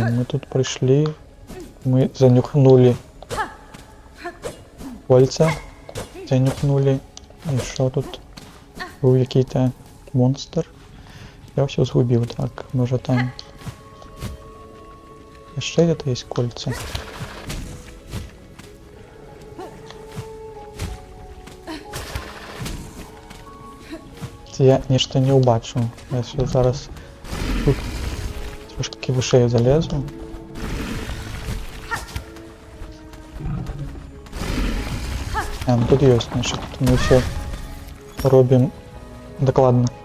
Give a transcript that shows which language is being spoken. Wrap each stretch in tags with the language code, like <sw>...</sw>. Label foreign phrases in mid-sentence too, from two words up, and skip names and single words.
<be>Мы тут прыйшлі, мы занюхнули кольца, занюхнули, і што тут? Быў які-то монстр. Я ўсё згубіў, так, можа там яшчэ</be> <ru>где-то есть кольца.</ru> <be>Я нешта не ўбачыў. Я зараз тут трошки вышэй залезу. Ну тут ёсць, значит, мы все робім дакладна.</be>